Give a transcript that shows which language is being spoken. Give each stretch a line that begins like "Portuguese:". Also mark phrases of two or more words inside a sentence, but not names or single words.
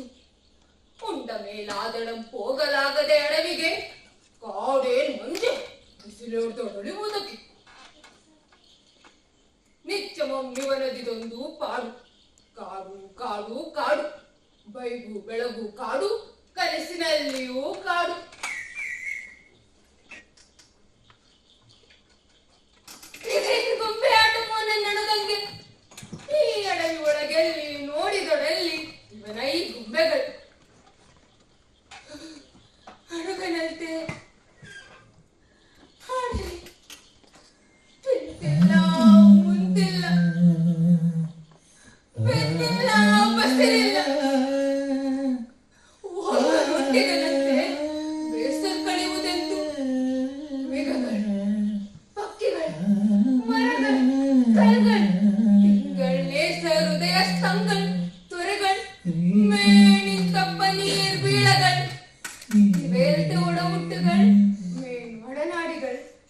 Kannada: ಉಂಡ ಮೇಲಾದಳಂ ಹೋಗಲಾಗದೆ ಅಡವಿಗೆ ಕಾಡೇನ್ ಮಂಜೆ ಬಿಸಿಲೊಡೆಯುವುದಕ್ಕೆ ನಿತ್ಯಮೊಮ್ಮಿವನದಿದೊಂದು ಪಾಡು ಕಾಡು ಕಾಡು ಕಾಡು ಬೈಗು ಬೆಳಗು ಕಾಡು ಕನಸಿನಲ್ಲಿಯೂ ಕಾಡು. ಗೊಂಬೆ ಆಟವೋ ನನ್ನಡದಂಗೆ ಈ ಅಡವಿ ಒಳಗೆಲ್ಲಿ ನೋಡಿದೊಡಲ್ಲಿ ಇವನ ಈ ಗೊಂಬೆಗಳು ಅಡುಗನಂತೆ ತಿಂತಿಲ್ಲ ಮುಂತಿಲ್ಲ ಬೆನ್ನಿಲ್ಲ ಬಸಿರಿಲ್ಲ ಹುಟ್ಟಿದನಂತೆ ಬೇಸರ್ ಕಳೆಯುವುದೆಂತು ಮೇಘಗಳು ಪಕ್ಕಿಗಳು ಮರಗಳು ಕಲ್ಗಳು ತಿಂಗಳೇ ಹೃದಯ ಸ್ತಂಭಗಳು ತೊರೆಗಳು ಮೇಣಿಂತಪ್ಪ ನೀರ್ ಬೀಳಗಳು ಬೇರೆ ಒಡ ಹುಟ್ಟುಗಳು ಮೇನ್ ಒಡನಾಡಿಗಳು